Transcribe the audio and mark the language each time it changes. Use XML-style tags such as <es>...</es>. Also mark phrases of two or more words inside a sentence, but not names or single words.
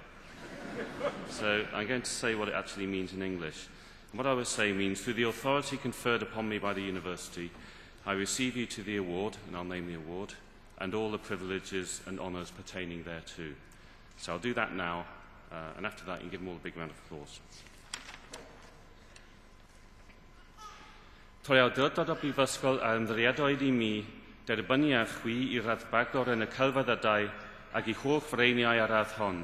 <en>So I'm going to say what it actually means in English. And what I will say means, through the authority conferred upon me by the university, I receive you to the award, and I'll name the award, and all the privileges and honours pertaining thereto. So I'll do that now, and after that you can give them all a big round of applause.</en> <cy>Troi awdurdod o Brifysgol a ymddiriedwyd I mi derbynnu a chwi I raddbagor yn y celfyddydau ac I holl freiniau ar radd hon.</cy>